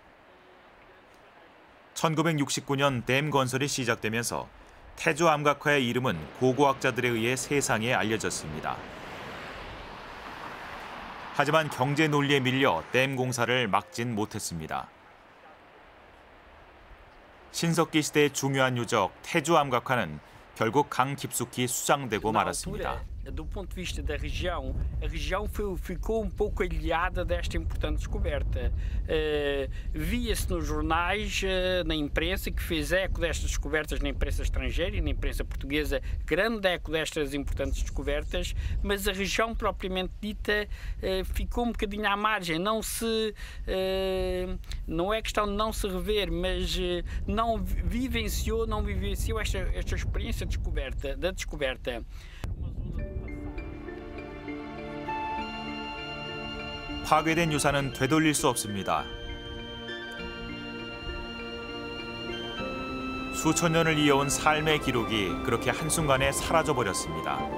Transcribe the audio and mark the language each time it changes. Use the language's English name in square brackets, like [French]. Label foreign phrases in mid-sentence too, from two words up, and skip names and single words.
[Korean] 1969년 댐 건설이 시작되면서 태주 암각화의 이름은 고고학자들에 의해 세상에 알려졌습니다. 하지만 경제 논리에 밀려 댐 공사를 막진 못했습니다. 신석기 시대의 중요한 유적 태주 암각화는 결국 강 깊숙이 수장되고 말았습니다. [Portuguese] do ponto de vista da região, a região ficou um pouco alheada desta importante descoberta. Via-se nos jornais, na imprensa, que fez eco destas descobertas na imprensa estrangeira e na imprensa portuguesa, grande eco destas importantes descobertas, mas a região propriamente dita ficou um bocadinho à margem. Não é questão de não se rever, mas não vivenciou esta experiência da descoberta. [Korean] 파괴된 유산은 되돌릴 수 없습니다. 수천 년을 이어온 삶의 기록이 그렇게 한순간에 사라져버렸습니다.